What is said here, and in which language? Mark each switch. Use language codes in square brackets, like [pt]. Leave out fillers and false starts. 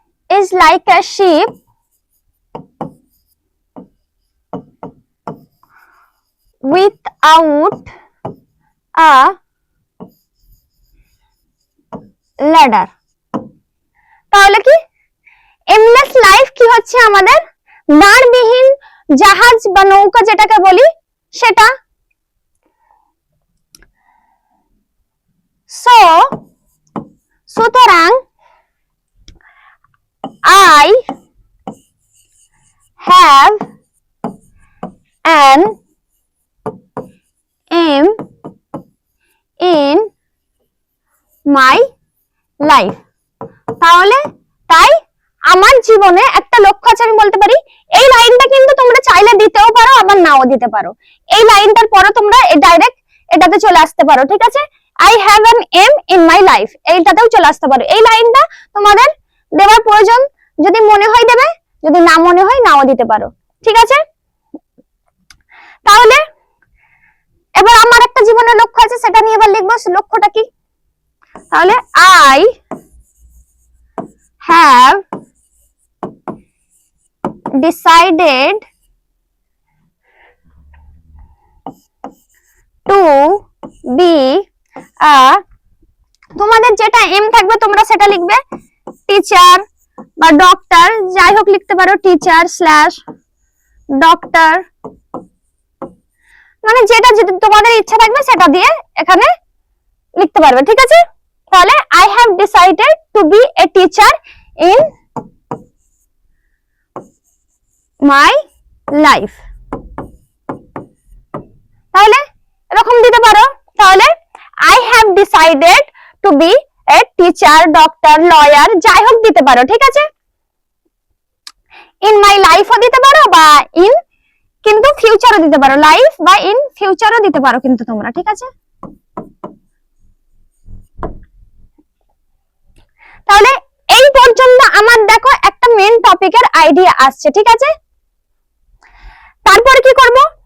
[en] is like a sheep without a ladder. [bn] তাহলে কি? Aimless life কি হচ্ছে? আমাদের দাঁড়বিহীন জাহাজ বা নৌকা যেটাকে বলি সেটা। [en] so [bn] সুতরাং [en] I have an aim in my life. [bn] তাহলে তাই আমার জীবনে একটা লক্ষ্য আছে, আমি বলতে পারি। এই লাইনটা কিন্তু তোমরা চাইলে দিতেও পারো, আবার নাও দিতে পারো। এই লাইনটার পরে তোমরা ডাইরেক্ট এটাতে চলে আসতে পারো, ঠিক আছে? [en] I have an aim in my life, [bn] এইটাতেও চলে আসতে পারো। এই লাইনটা তোমাদের দেওয়ার প্রয়োজন যদি মনে হয় দেবে, যদি না মনে হয় নাও দিতে পারো, ঠিক আছে? তাহলে এবার আমার একটা জীবনের লক্ষ্য আছে, সেটা নিয়ে এবার লিখবো। লক্ষ্যটা কি? তাহলে [en] I have decided to be a, [bn] তোমাদের যেটা এম থাকবে তোমরা সেটা লিখবে। টিচার বা ডক্টর, যাই হোক লিখতে পারো, টিচার স্ল্যাশ ডক্টর, মানে যেটা যদি তোমাদের ইচ্ছা থাকবে সেটা দিয়ে এখানে লিখতে পারবে, ঠিক আছে? [en] তাহলে I have decided to be a teacher in my life. [bn] তাহলে এরকম দিতে পারো। তাহলে [en] I have decided to be a teacher, doctor, lawyer, [bn] যাই হোক দিতে পারো, ঠিক আছে? [en] in my life [bn] ও দিতে পারো, বা in কিন্তু ফিউচারও দিতে পারো, লাইফ বা in ফিউচারও দিতে পারো কিন্তু তোমরা, ঠিক আছে? তাহলে এই পর্যন্ত আমার দেখো একটা মেন টপিকের আইডিয়া আসছে, ঠিক আছে? তারপর কি করব?